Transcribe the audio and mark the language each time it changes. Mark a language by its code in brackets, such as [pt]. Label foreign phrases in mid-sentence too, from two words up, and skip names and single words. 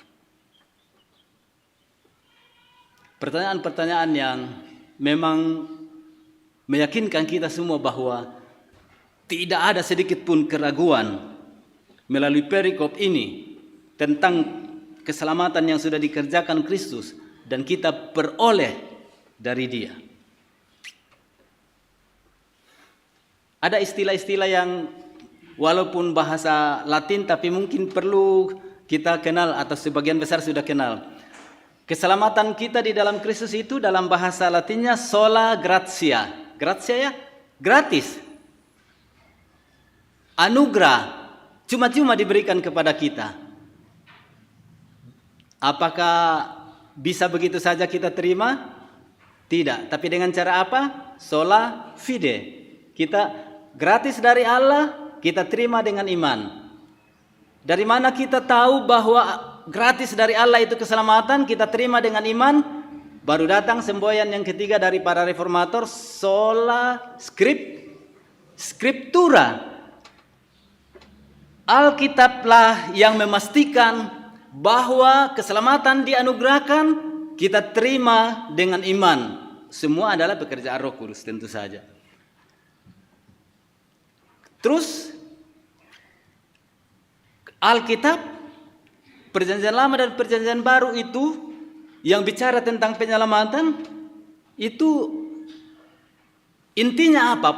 [id] Pertanyaan-pertanyaan yang memang meyakinkan kita semua bahwa tidak ada sedikit pun keraguan melalui perikop ini tentang keselamatan yang sudah dikerjakan Kristus dan kita peroleh dari Dia. Ada istilah-istilah yang walaupun bahasa Latin tapi mungkin perlu kita kenal atau sebagian besar sudah kenal. Keselamatan kita di dalam Kristus itu dalam bahasa Latinnya [la] sola gratia. [id] Gratia ya, gratis. Anugerah, cuma-cuma diberikan kepada kita. Apakah bisa begitu saja kita terima? Tidak. Tapi dengan cara apa? [la] Sola fide. [id] Kita gratis dari Allah, kita terima dengan iman. Dari mana kita tahu bahwa gratis dari Allah itu keselamatan? Kita terima dengan iman. Baru datang semboyan yang ketiga dari para reformator, [la] sola scriptura. [id] Alkitablah yang memastikan bahwa keselamatan dianugerahkan, kita terima dengan iman. Semua adalah pekerjaan Roh Kudus tentu saja. Terus Alkitab, Perjanjian Lama dan Perjanjian Baru itu yang bicara tentang penyelamatan, itu intinya apa?